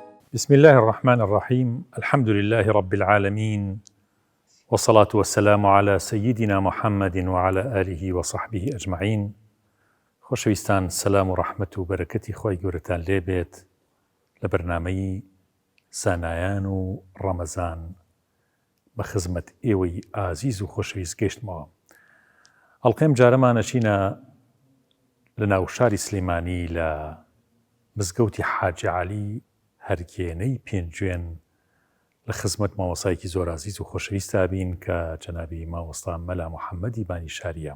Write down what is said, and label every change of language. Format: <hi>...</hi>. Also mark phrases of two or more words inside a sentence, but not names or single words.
<ar>بسم الله الرحمن الرحيم. الحمد لله رب العالمين، والصلاة والسلام على سيدنا محمد وعلى آله وصحبه أجمعين.</ar> <ckb>خۆشەویستان، سەلام و ڕەحمەت و بەرەکەتی خۆی گەورەتان لێبێت لە بەرنامەی زانایان و ڕەمەزان بە خزمەت ئێوەی ئازیز و خۆشەویست گەیشتمەوە. ئەڵقەم جارەمانەچینە لە ناو شاری سلێمانی لە مزگەوتی حاجی عەلی هەرگێنەی پێنجوێن لە خزمەت مامۆستایەکی زۆر ئازیز و خۆشەویستە بین کە جەنابی مامۆستا مەلا محەممەدی بانیشاریە.</ckb>